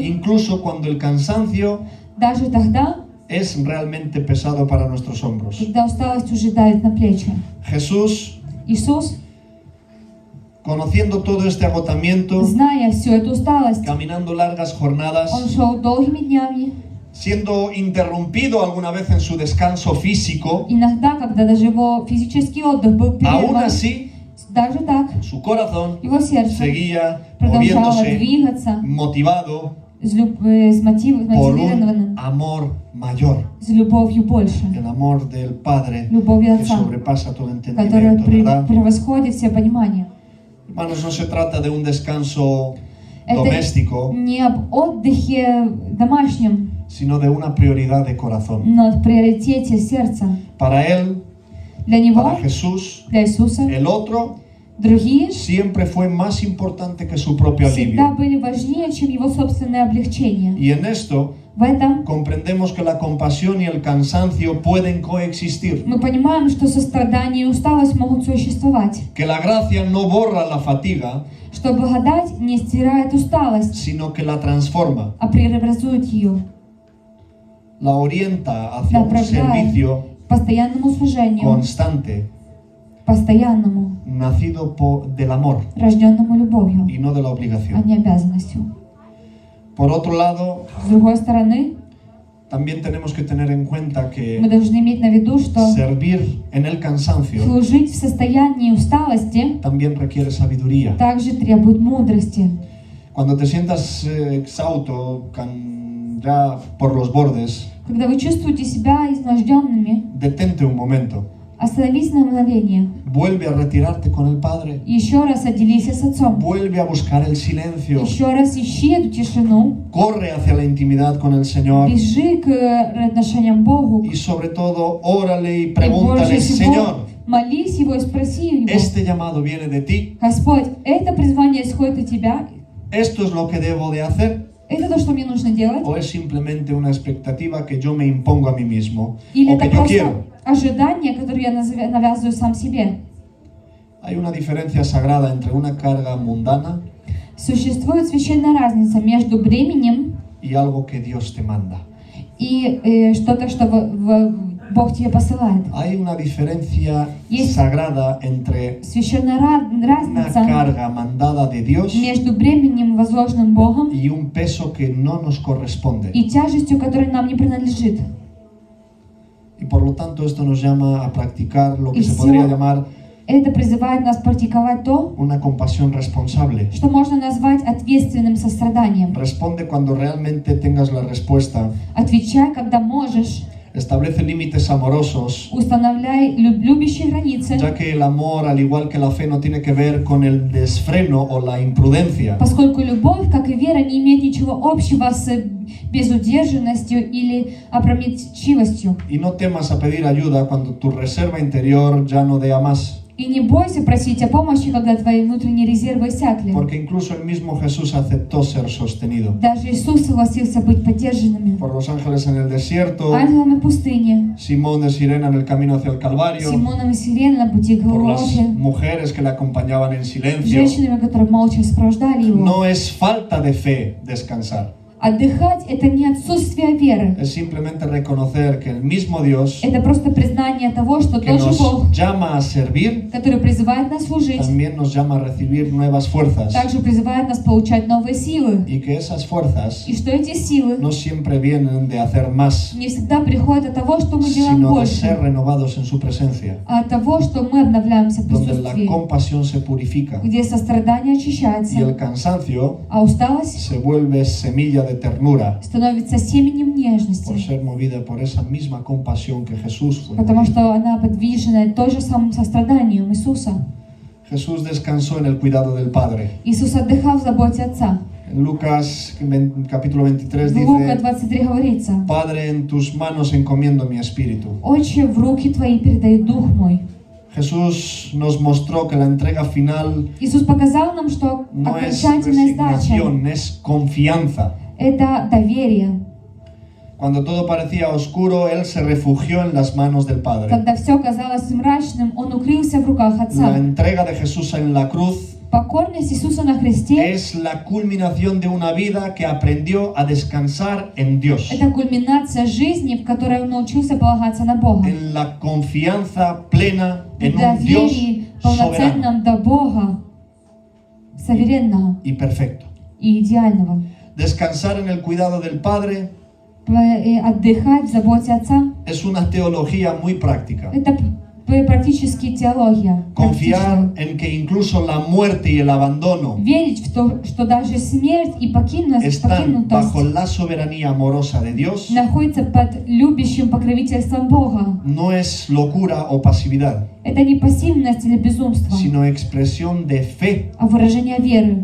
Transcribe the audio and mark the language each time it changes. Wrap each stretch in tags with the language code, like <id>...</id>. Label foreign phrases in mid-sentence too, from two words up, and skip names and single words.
<es>incluso cuando el cansancio</es> <ru>даже тогда,</ru> <es>es realmente pesado para nuestros hombros.</es> <ru>когда усталость уже давит на плечи.</ru> <es>Jesús,</es> <ru>Иисус,</ru> <es>conociendo todo este agotamiento,</es> <ru>зная всю эту усталость,</ru> <es>caminando largas jornadas,</es> <ru>Он шел долгими днями,</ru> <es>siendo interrumpido alguna vez en su descanso físico,</es> <ru>иногда, когда даже его физический отдых был</ru> <es>aún</es> <ru>прерван,</ru> <es>así</es> <ru>даже так,</ru> <es>su corazón</es> <ru>его сердце</ru> <es>seguía</es> <ru>продолжало</ru> <es>moviéndose,</es> <ru>двигаться</ru> <es>motivado</es> <ru>с</ru> <es>por</es> <ru>мотивированным,</ru> <es>un amor mayor,</es> <ru>с любовью больше,</ru> <es>el amor del Padre</es> <ru>любовью</ru> <es>que</es> <ru>Отца,</ru> <es>sobrepasa todo</es> <ru>которая</ru> <es>entendimiento, ¿verdad?</es> <ru>превосходит все понимание.</ru> <es>Hermanos, no se trata de un descanso</es> <ru>Это</ru> <es>doméstico,</es> <ru>не об отдыхе домашнем,</ru> <es>sino de una prioridad de corazón.</es> <ru>но о приоритете сердца.</ru> <es>Para Él,</es> <ru>Для Него,</ru> <es>para Jesús,</es> <ru>для Иисуса,</ru> <es>el otro</es> <ru>другие</ru> <es>siempre fue más importante que su propio</es> <ru>всегда</ru> <es>alivio.</es> <ru>были важнее, чем его собственное облегчение.</ru> <es>Y en esto</es> <ru>В этом</ru> <es>comprendemos que la compasión y el cansancio pueden coexistir,</es> <ru>мы понимаем, что сострадание и усталость могут существовать,</ru> <es>que la gracia no borra la fatiga,</es> <ru>что благодать не стирает усталость,</ru> <es>sino que la transforma,</es> <ru>а преобразует ее,</ru> <es>la orienta hacia un</es> <ru>направляет</ru> <es>servicio</es> <ru>к постоянному служению,</ru> <es>constante,</es> <ru>постоянному,</ru> <es>nacido del amor</es> <ru>рожденному любовью,</ru> <es>y no de la</es> <ru>а</ru> <es>obligación.</es> <ru>не обязанностью.</ru> <es>Por otro lado,</es> <ru>С другой стороны,</ru> <es>también tenemos que tener en cuenta</es> <ru>мы</ru> <es>que</es> <ru>должны иметь на виду, что</ru> <es>servir en el cansancio</es> <ru>служить в состоянии усталости</ru> <es>también requiere sabiduría.</es> <ru>также требует мудрости.</ru> <es>Cuando te sientas exhausto, ya por los bordes,</es> <ru>Когда вы чувствуете себя изможденными,</ru> <es>detente un momento.</es> <ru>остановись на мгновение.</ru> <es>Vuelve a retirarte con el Padre.</es> <ru>И еще раз отделись с Отцом.</ru> <es>Vuelve a buscar el silencio.</es> <ru>Еще раз ищи эту тишину.</ru> <es>Corre hacia la intimidad con el Señor.</es> <ru>Бежи к отношениям Богу.</ru> <es>Y sobre todo, órale y</es> <ru>И</ru> <es>pregúntale,</es> <ru>больше всего</ru> <es>Señor,</es> <ru>молись Его и спроси Его.</ru> <es>este llamado viene de ti.</es> <ru>Господь, это призвание исходит от Тебя?</ru> <es>¿Esto es lo que debo de hacer?</es> <ru>Это то, что мне нужно делать?</ru> <es>¿O es simplemente una expectativa que yo me impongo a mí mismo?</es> <ru>Или</ru> <es>¿O</es> <ru>это</ru> <es>que yo</es> <ru>просто</ru> <es>quiero?</es> <ru>ожидание, которое я навязываю сам себе?</ru> <es>Hay una diferencia sagrada entre una carga mundana</es> <ru>Существует священная разница между бременем</ru> <es>y algo que Dios te manda.</es> <ru>и что-то, что Бог тебе посылает.</ru> <es>Hay una diferencia</es> <ru>Есть</ru> <es>sagrada entre</es> <ru>священная</ru> <es>una</es> <ru>разница</ru> <es>carga mandada de Dios</es> <ru>между бременем, возложенным Богом,</ru> <es>y un peso que no nos corresponde.</es> <ru>и тяжестью, которая нам не принадлежит.</ru> <es>Y por lo tanto esto nos llama a practicar lo que Y se</es> <ru>всё</ru> <es>podría llamar</es> <ru>Это призывает нас практиковать то,</ru> <es>una compasión responsable.</es> <ru>что можно назвать ответственным состраданием.</ru> <es>Responde cuando realmente tengas la respuesta.</es> <ru>Отвечай, когда можешь.</ru> <es>Establece límites amorosos,</es> <ru>Устанавливай любящие границы,</ru> <es>ya que el amor, al igual que la fe, no tiene que ver con el desfreno o la imprudencia,</es> <ru>поскольку любовь, как и вера, не имеет ничего общего с безудержанностью или опрометчивостью.</ru> <es>y no temas a pedir ayuda cuando tu reserva interior ya no dé a más,</es> <ru>И не бойся просить о помощи, когда твои внутренние резервы иссякли.</ru> <es>porque incluso el mismo Jesús aceptó ser sostenido</es> <ru>Даже Иисус согласился быть поддержанными.</ru> <es>por los ángeles en el desierto,</es> <ru>Ангелами в пустыне,</ru> <es>Simón de Sirena en el camino hacia el Calvario,</es> <ru>Симоном и Сиреной на пути к</ru> <es>por las</es> <ru>Голгофе,</ru> <es>mujeres que le acompañaban en silencio.</es> <ru>женщинами, которые молча сопровождали Его.</ru> <es>No es falta de fe descansar,</es> <ru>Отдыхать – это не отсутствие веры.</ru> <es>es simplemente reconocer que el mismo Dios</es> <ru>Это просто признание того, что</ru> <es>que</es> <ru>тот же Бог,</ru> <es>nos llama a servir,</es> <ru>который призывает нас служить,</ru> <es>también nos llama a recibir nuevas fuerzas,</es> <ru>также призывает нас получать новые силы.</ru> <es>y que esas fuerzas</es> <ru>И что эти силы</ru> <es>no siempre vienen de hacer más,</es> <ru>не всегда приходят от того, что мы делаем</ru> <es>sino de</es> <ru>больше,</ru> <es>ser renovados en su presencia,</es> <ru>а от того, что мы обновляемся в</ru> <es>donde la</es> <ru>присутствии,</ru> <es>compasión se purifica</es> <ru>где сострадание</ru> <es>y el</es> <ru>очищается,</ru> <es>cansancio</es> <ru>а усталость</ru> <es>se vuelve semilla de ternura</es> <ru>становится семенем</ru> <es>por</es> <ru>нежности,</ru> <es>ser movida por esa misma compasión que Jesús fue.</es> <ru>потому что она подвижена той же самым состраданием Иисуса.</ru> <es>Jesús descansó en el cuidado del Padre.</es> <ru>Иисус отдыхал в заботе Отца.</ru> <es>En Lucas capítulo 23</es> <ru>В Лука</ru> <es>dice:</es> <ru>23 говорится:</ru> <es>Padre, en tus manos encomiendo mi espíritu.</es> <ru>«Отче, в руки Твои передаю Дух мой».</ru> <es>Jesús nos mostró que la entrega final</es> <ru>Иисус показал нам, что</ru> <es>no es</es> <ru>окончательная сдача</ru> <es>resignación, es confianza. –</es> <ru>это доверие.</ru> <es>Cuando todo parecía oscuro, Él se refugió en las manos del Padre.</es> <ru>Когда все казалось мрачным, Он укрылся в руках</ru> <es>La</es> <ru>Отца.</ru> <es>entrega de Jesús en la cruz</es> <ru>Покорность Иисуса на кресте</ru> <es>es la culminación de una vida que aprendió a descansar en Dios, –</es> <ru>это кульминация жизни, в которой Он научился полагаться на Бога.</ru> <es>en la confianza plena</es> <ru>В</ru> <es>en un Dios</es> <ru>доверии</ru> <es>soberano</es> <ru>полноценном до Бога, суверенного</ru> <es>y perfecto.</es> <ru>и идеального.</ru> <es>Descansar en el cuidado del Padre</es> <ru>Отдыхать в заботе Отца</ru> <es>es una teología muy práctica. –</es> <ru>это практически теология.</ru> <es>Confiar en que incluso la muerte y el abandono</es> <ru>Верить в то, что даже смерть и покинутость</ru> <es>están bajo la soberanía amorosa de Dios</es> <ru>находится под любящим покровительством Бога.</ru> <es>no es locura o pasividad,</es> <ru>Это не пассивность или безумство,</ru> <es>sino expresión de fe</es> <ru>а выражение веры,</ru>